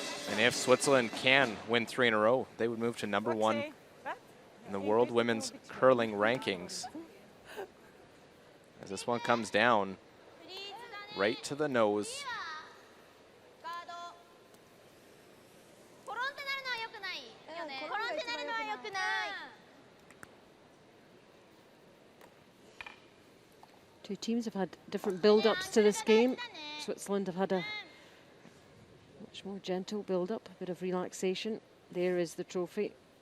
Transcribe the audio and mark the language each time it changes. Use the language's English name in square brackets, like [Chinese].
[English] And if Switzerland can win 3 in a row, they would move to #1 in the World Women's Curling Rankings. As this one comes down right to the nose. [Japanese] ガードコロンってなるのは良くないよね。コロンってなるのは良くない。 [English] Two teams have had different build-ups to this game. Switzerland have had a much more gentle build-up, a bit of relaxation. There is the trophy.